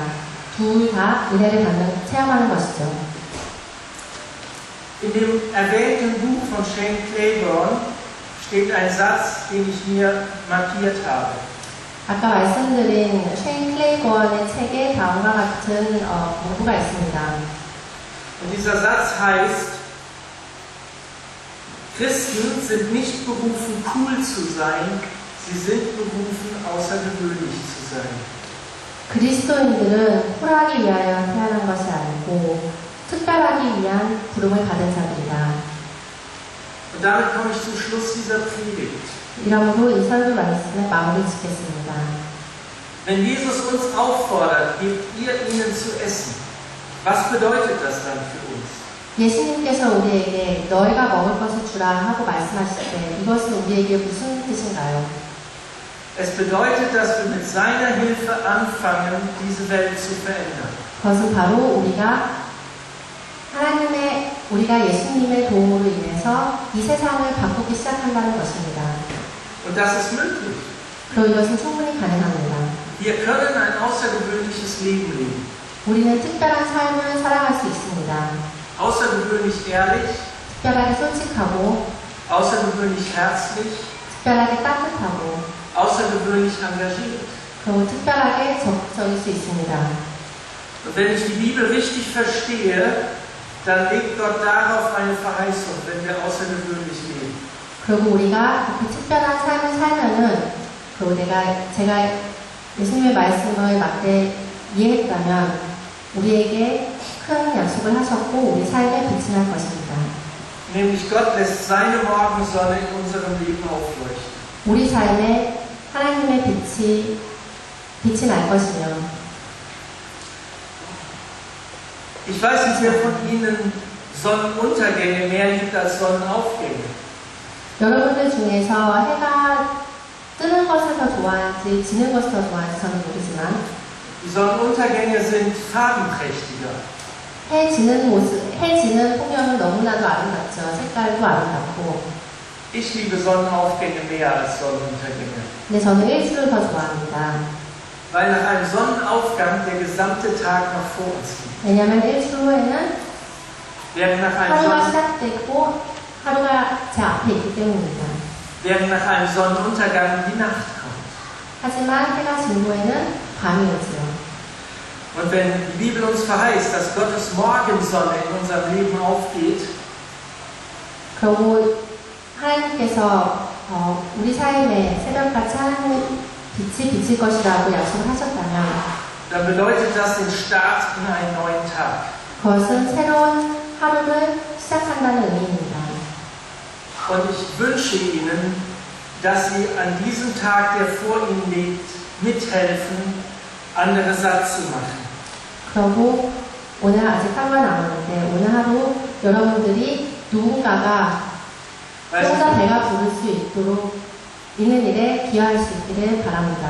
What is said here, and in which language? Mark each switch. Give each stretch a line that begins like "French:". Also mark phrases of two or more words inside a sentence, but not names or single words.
Korean: 둘 다 은혜를 체험하는 것이죠.
German: In dem erwähnten Buch von Shane Claiborne steht ein Satz, den ich mir markiert habe.
Korean: 아까 말씀드린 쉐인 클레이건의 책에 다음과 같은 문구가 있습니다.
German: Und dieser Satz heißt, Christen sind nicht berufen, cool zu sein, sie sind berufen, außergewöhnlich zu sein.
Korean: 그리스도인들은 쿨하기 위하여 태어난 것이 아니고 특별하기 위한 부름을 받은 자들이다.
German: Und damit komme ich zum Schluss dieser Predigt.
Korean: 이러므로 이 설교 말씀을 마무리 짓겠습니다.
German: Wenn Jesus uns auffordert, gebt ihr ihnen zu essen, was bedeutet das dann für uns?
Korean: 예수님께서 우리에게 너희가 먹을 것을 주라 하고 말씀하실 때 이것은 우리에게 무슨 뜻인가요?
German: Es bedeutet, dass wir mit seiner Hilfe anfangen, diese Welt zu verändern.
Korean: 그것은 바로 우리가 예수님의 도움으로 인해서 이 세상을 바꾸기 시작한다는 것입니다.
German: Und das ist möglich.
Korean: 그리고 이것은 충분히 가능합니다.
German: Wir können ein außergewöhnliches Leben leben.
Korean: 우리는 특별한 삶을 살아갈 수 있습니다.
German: Außergewöhnlich ehrlich,
Korean: 특별하게 솔직하고,
German: außergewöhnlich herzlich,
Korean: 특별하게 따뜻하고,
German: außergewöhnlich engagiert.
Korean: 그리고 특별하게 적극적일 수 있습니다.
German: Und wenn ich die Bibel richtig verstehe, dann legt Gott darauf eine Verheißung, wenn wir außergewöhnlich leben.
Korean: 그리고 우리가 그 특별한 삶을 살면은, 그리고 제가 예수님의 말씀을 맞게 이해했다면, 우리에게 큰 약속을 하셨고, 우리 삶에 빛이 날 것입니다.
German: Nämlich Gott lässt seine Morgensonne in unserem Leben aufleuchten.
Korean: 우리 삶에 하나님의 빛이 날 것이며,
German: Ich weiß nicht, wer von Ihnen Sonnenuntergänge mehr liebt als Sonnenaufgänge.
Korean: 여러분들 중에서 해가 뜨는 것을 더 좋아하는지 지는 것을 더 좋아하는지 저는 모르지만
German: Die Sonnenuntergänge sind farbenprächtiger.
Korean: 해 지는 풍경은 너무나도 아름답죠. 색깔도 아름답고.
German: Ich liebe Sonnenaufgänge mehr als Sonnenuntergänge.
Korean: 근데 저는 일출을 더 좋아합니다.
German: Weil nach einem Sonnenaufgang der gesamte Tag noch vor uns liegt.
Korean: 왜냐하면 일출 후에는
German: Während nach
Korean: 하루가 시작되고 하루가 제 앞에 있기 때문입니다.
German: einem Sonnenuntergang die Nacht kommt.
Korean: 하지만 해가 진 후에는 밤이 오지요.
German: Und wenn die Bibel uns verheißt, dass Gottes Morgensonne in unserem Leben aufgeht,
Korean: 그리고 하나님께서 우리 삶에 새벽같이 하나님의 빛이 비칠 것이라고 약속을 하셨다면
German: dann bedeutet das den Start in einen neuen Tag.
Korean: 그것은 새로운 하루를 시작한다는 의미입니다.
German: Und ich wünsche Ihnen, dass Sie an diesem Tag, der vor Ihnen liegt, mithelfen, andere satt zu machen.
Korean: 그리고 오늘 아직 하루가 남았는데 오늘 하루 여러분들이 누군가가 혼자 배가 부를 수 있도록 있는 일에 기여할 수 있기를 바랍니다.